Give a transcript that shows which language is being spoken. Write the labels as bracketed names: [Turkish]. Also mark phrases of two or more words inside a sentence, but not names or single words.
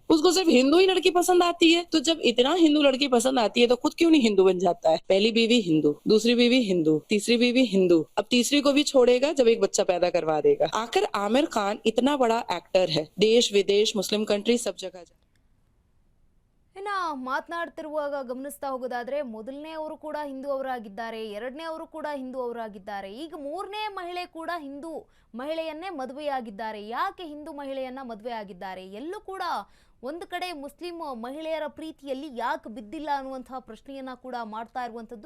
[Hindi] उसको सिर्फ हिंदू ही लड़की पसंद आती है, तो जब इतना हिंदू लड़की पसंद आती है तो खुद क्यों नहीं हिंदू बन जाता है। पहली बीवी हिंदू, दूसरी बीवी हिंदू, तीसरी बीवी हिंदू, अब तीसरी को भी छोड़ेगा जब एक बच्चा पैदा करवा देगा। आखिर आमिर खान इतना बड़ा एक्टर है, देश विदेश मुस्लिम कंट्री सब जगह। [Kannada] ಇನ್ನ ಮಾತನಾಡ್ತಿರುವಾಗ ಗಮನಿಸ್ತಾ ಹೋಗೋದಾದ್ರೆ, ಮೊದಲನೇ ಅವರು ಕೂಡ ಹಿಂದೂ ಅವರಾಗಿದ್ದಾರೆ, ಎರಡನೇ ಅವರು ಕೂಡ ಹಿಂದೂ ಅವರಾಗಿದ್ದಾರೆ, ಈಗ ಮೂರನೇ ಮಹಿಳೆ ಕೂಡ ಹಿಂದೂ ಮಹಿಳೆಯನ್ನೇ ಮದುವೆಯಾಗಿದ್ದಾರೆ. ಯಾಕೆ ಹಿಂದೂ ಮಹಿಳೆಯನ್ನ ಮದುವೆ ಆಗಿದ್ದಾರೆ? ಎಲ್ಲೂ ಕೂಡ ಒಂದು ಕಡೆ ಮುಸ್ಲಿಂ ಮಹಿಳೆಯರ ಪ್ರೀತಿಯಲ್ಲಿ ಯಾಕೆ ಬಿದ್ದಿಲ್ಲ ಅನ್ನುವಂತಹ ಪ್ರಶ್ನೆಯನ್ನ ಕೂಡ ಮಾಡ್ತಾ ಇರುವಂತದ್ದು.